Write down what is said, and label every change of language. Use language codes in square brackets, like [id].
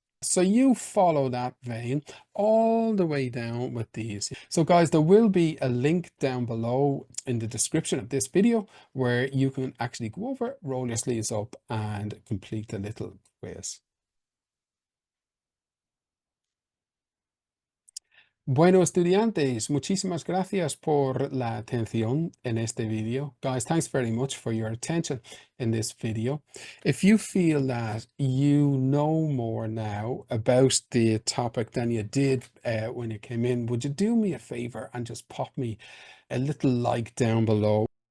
[en] So you follow that vein all the way down with these. So guys, there will be a link down below in the description of this video where you can actually go over, roll your sleeves up and complete the little quiz. [es] Bueno, estudiantes, muchísimas gracias por la atención en este video. [en] Guys, thanks very much for your attention in this video. If you feel that you know more now about the topic than you did when you came in, would you do me a favor and just pop me a little like down below?